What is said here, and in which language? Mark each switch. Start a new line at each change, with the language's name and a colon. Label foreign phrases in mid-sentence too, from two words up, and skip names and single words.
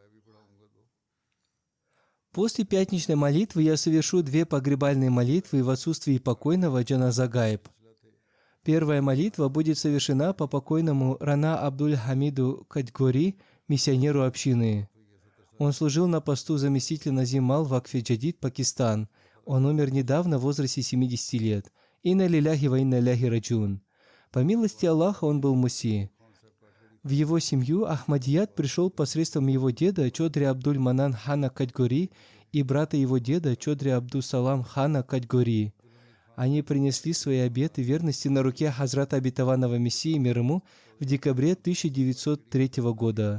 Russian: После пятничной молитвы я совершу 2 погребальные молитвы в отсутствии покойного
Arabic: جنازة غائب.
Russian: Первая молитва будет совершена по покойному Рана Абдуль Хамиду Кадьгори, миссионеру общины. Он служил на посту заместителя Назим Мал в Вакфе Джадид, Пакистан. Он умер недавно в возрасте 70 лет.
Arabic: إنا لله وإنا إليه راجعون.
Russian: По милости Аллаха он был муси. В его семью Ахмадият пришел посредством его деда Чодри Абдуль Манан хана Кадьгори и брата его деда Чодри Абдул Салам хана Кадьгори. Они принесли свои обеты верности на руке Хазрата обетованного Мессии, мир ему, в декабре 1903 года.